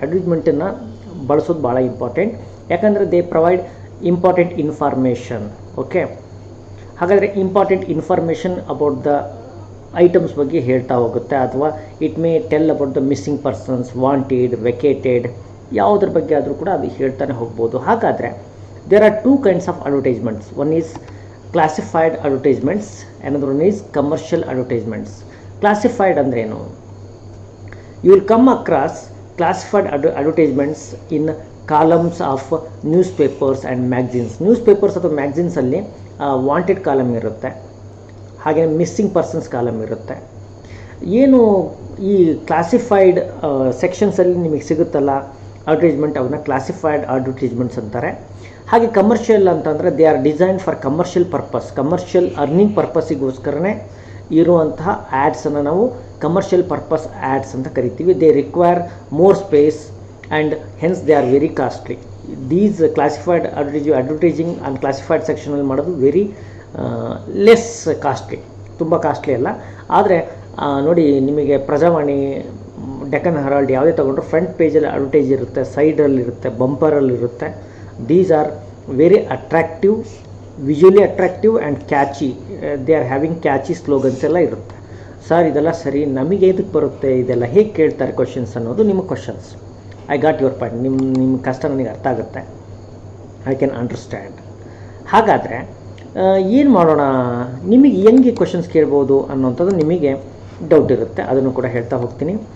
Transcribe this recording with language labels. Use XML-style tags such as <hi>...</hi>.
<kn>ಅಡ್ವರ್ಟೈಸ್ಮೆಂಟನ್ನು ಬಳಸೋದು ಭಾಳ ಇಂಪಾರ್ಟೆಂಟ್. ಯಾಕಂದರೆ</kn> <en>They provide important information.</en> <kn>Okay, ಹಾಗಾದರೆ important information about the items ಬಗ್ಗೆ ಹೇಳ್ತಾ ಹೋಗುತ್ತೆ, ಅಥವಾ</kn> <en>it may tell about the missing persons,</en> <kn>wanted, vacated, ಯಾವುದ್ರ ಬಗ್ಗೆ ಆದರೂ ಕೂಡ ಅದು ಹೇಳ್ತಾನೆ ಹೋಗ್ಬೋದು. ಹಾಗಾದರೆ</kn> <en>There are two kinds of advertisements. One is classified advertisements, another one is commercial advertisements.</en> <kn>Classified ಅಂದ್ರೇನು?</kn> <en>You will come across classified advertisements in columns of newspapers and magazines.</en> <kn>Newspapers ಅಥವಾ ಮ್ಯಾಗ್ಝಿನ್ಸಲ್ಲಿ ವಾಂಟೆಡ್ ಕಾಲಮ್ ಇರುತ್ತೆ, ಹಾಗೆ missing persons column ಇರುತ್ತೆ. ಏನು ಈ classified ಸೆಕ್ಷನ್ಸಲ್ಲಿ ನಿಮಗೆ ಸಿಗುತ್ತಲ್ಲ advertisement, ಅವನ್ನ ಕ್ಲಾಸಿಫೈಡ್ ಅಡ್ವರ್ಟೈಸ್ಮೆಂಟ್ಸ್ ಅಂತಾರೆ. ಹಾಗೆ ಕಮರ್ಷಿಯಲ್ ಅಂತಂದರೆ</kn> <en>they are design for commercial purpose,</en> <kn>commercial earning ಪರ್ಪಸ್ಸಿಗೋಸ್ಕರನೇ ಇರುವಂತಹ ಆ್ಯಡ್ಸನ್ನು ನಾವು ಕಮರ್ಷಿಯಲ್ ಪರ್ಪಸ್ ಆ್ಯಡ್ಸ್ ಅಂತ ಕರಿತೀವಿ.</kn> <en>They require more space and hence they are very costly. These classified advertising and classified</en> <kn>ಸೆಕ್ಷನಲ್ಲಿ ಮಾಡೋದು</kn> <en>very less costly,</en> <kn>ತುಂಬ ಕಾಸ್ಟ್ಲಿ ಅಲ್ಲ. ಆದರೆ ನೋಡಿ, ನಿಮಗೆ ಪ್ರಜಾವಾಣಿ, ಡೆಕ್ಕನ್ ಹೆರಾಲ್ಡ್ ಯಾವುದೇ ತೊಗೊಂಡ್ರು ಫ್ರಂಟ್ ಪೇಜಲ್ಲಿ ಅಡ್ವರ್ಟೈಸ್ ಇರುತ್ತೆ, ಸೈಡಲ್ಲಿರುತ್ತೆ, ಬಂಪರಲ್ಲಿರುತ್ತೆ.</kn> <en>These are very attractive, visually attractive and catchy. They are having catchy slogans</en> <kn>ಎಲ್ಲ ಇರುತ್ತೆ. ಸರ್ ಇದೆಲ್ಲ ಸರಿ, ನಮಗೆ ಇದಕ್ಕೆ ಬರುತ್ತೆ, ಇದೆಲ್ಲ ಹೇಗೆ ಕೇಳ್ತಾರೆ ಕ್ವಶನ್ಸ್ ಅನ್ನೋದು ನಿಮ್ಮ questions.</kn> <en>I got your point.</en> <kn>ನಿಮ್ಮ ಕಷ್ಟ ನನಗೆ ಅರ್ಥ ಆಗುತ್ತೆ,</kn> <en>I can understand.</en> <kn>ಹಾಗಾದರೆ ಏನು ಮಾಡೋಣ, ನಿಮಗೆ ಹೆಂಗೆ ಕ್ವಶನ್ಸ್ ಕೇಳ್ಬೋದು ಅನ್ನೋಂಥದ್ದು ನಿಮಗೆ ಡೌಟ್ ಇರುತ್ತೆ, ಅದನ್ನು ಕೂಡ ಹೇಳ್ತಾ ಹೋಗ್ತೀನಿ.</kn>